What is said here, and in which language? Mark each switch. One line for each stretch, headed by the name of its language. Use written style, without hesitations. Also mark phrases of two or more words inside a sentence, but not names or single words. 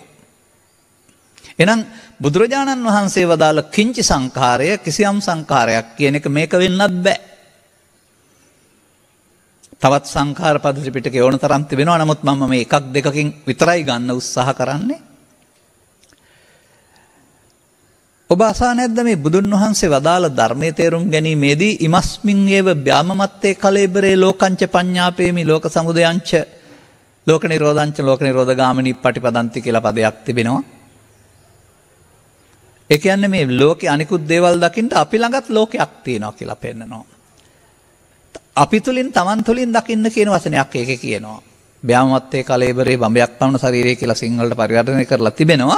Sinhala: එහෙනම් බුදුරජාණන් වහන්සේ වදාළ කිංචි සංඛාරය කිසියම් සංඛාරයක් කියන එක මේක වෙන්නත් බෑ. තවත් සංඛාර පද ත්‍රිපිටකේ ඕන තරම් තිබෙනවා. නමුත් මම මේ එකක් දෙකකින් විතරයි ගන්න උත්සාහ කරන්නේ. ඔබ අසා නැද්ද මේ බුදුන් වහන්සේ වදාළ ධර්මයේ තේරුම් ගැනීමේදී
Pali: ඉමස්මින් ඒව බ්‍යාමමත්තේ කලෙබරේ ලෝකංච පඤ්ඤාපේමි ලෝක සමුදයංච ලෝක නිරෝධංච ලෝක නිරෝධගාමිනී පටිපදන්ති
Sinhala: කියලා පදයක් තිබෙනවා. ඒ කියන්නේ මේ ලෝකේ අනිකුත් දේවල් දකින්න අපි ළඟත් ලෝකයක් තියෙනවා කියලා පෙන්නනවා. අපි තුලින් Taman තුලින් දකින්න කියන වචනයක් ඒකේ කියනවා.
Pali: බ්‍යාමමත්තේ කලෙබරේ
Sinhala: බඹයක් පමණ ශරීරය කියලා සිංහලට පරිවර්තනය කරලා තිබෙනවා.